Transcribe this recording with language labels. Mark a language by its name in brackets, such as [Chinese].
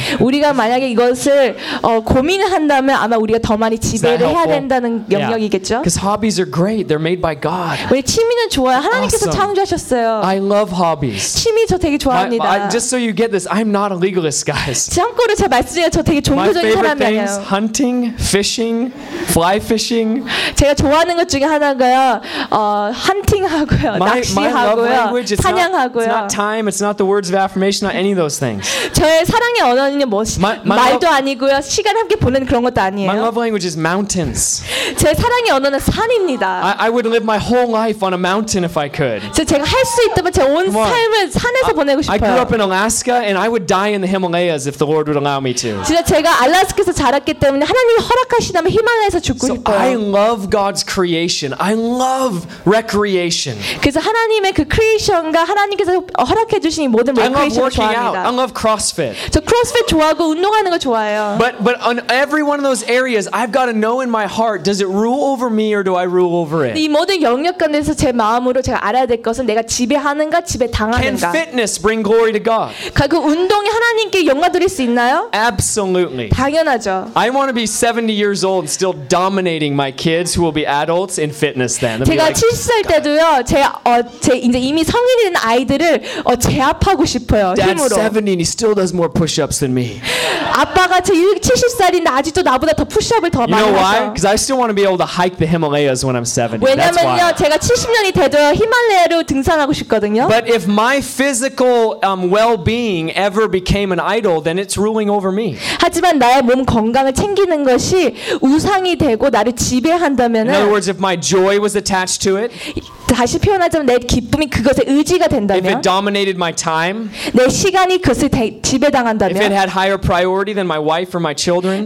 [Korean] 우리가 만약에 이것을 고민한다면 아마 우리가 더 많이 지배를 해야 된다는 영역이겠죠? [English] Yeah. Because hobbies are great. They're made by God. [Korean] 왜 취미는 좋아요. 하나님께서 awesome. 창조하셨어요. [English] I love hobbies. [Korean] 취미 저 되게 좋아합니다. [English] Just so you get this, I'm not a legalist, guys. [Korean] 참고로 제가 말씀드려요. 저 되게 종교적인 사람. [English] Things, hunting, fishing, fly fishing. [Korean] 제가 좋아하는 것 중에 하나가요. 헌팅하고요, 낚시하고요, 사냥하고요. [English] It's not time. It's not the words of affirmation. Not any of those things. [Korean] 저의 사랑의 언어는 말도 아니고요, 시간 함께 보내는 그런 것도 아니에요. [English] My love language is mountains. [Korean] 제 사랑의 언어는 산입니다. [English] I would live my whole life on a mountain if I could. [Korean] 제가 할 수 있다면 제 온 삶을 산에서 보내고 싶어요. [English] I grew up in Alaska and I would die in the Himalayas if the Lord would allow me to. [Korean] 진짜 제가 알래스카 그래서 자랐기 때문에 하나님이 허락하시다면 히말라야에서 죽고 [English] so [Korean] 싶어요. [English] I love God's creation. I love recreation. [Korean] 그래서 하나님의 그 크리에이션과 하나님께서 허락해 주신 이 모든 [English] recreation을 [Korean] 좋아합니다. [English] Out. I love CrossFit. [Korean] 저 CrossFit 좋아하고 운동하는 거 좋아해요. [English] But on every one of those areas, I've got to know in my heart, does it rule over me or do I rule over it? [Korean] 이 모든 영역 가운데서 제 마음으로 제가 알아야 될 것은 내가 지배하는가 지배당하는가. [English] Can fitness bring glory to God? [Korean] 그 운동이 하나님께 영광 드릴 수 있나요? [English] Absolutely. [Korean] 당연 [English] I want to be 70 years old and still dominating my kids who will be adults in fitness then. [Korean] 제가 70살 때도요. 제 이제 이미 성인이 된 아이들을 제압하고 싶어요. 힘으로. [English] Dad's 70 and he still does more push-ups than me. [Korean] 아빠가 제 70살인데 아직도 나보다 더 푸시업을 더 많이 하죠. [English] You know why? Because I still want to be able to hike the Himalayas when I'm 70. [Korean] 왜냐면요. 제가 70년이 돼도 히말라야를 등산하고 싶거든요. [English] But if my physical well-being ever became an idol, then it's ruling over me. [Korean] 하지만 나의 몸 건강을 챙기는 것이 우상이 되고 나를 지배한다면은 [English] In other words, if my joy was attached to it, [Korean] 다시 표현하자면 내 기쁨이 그것에 의지가 된다면 [English] If it dominated my time, [Korean] 내 시간이 그것을 지배당한다면 [English] If it had higher priority than my wife or my children,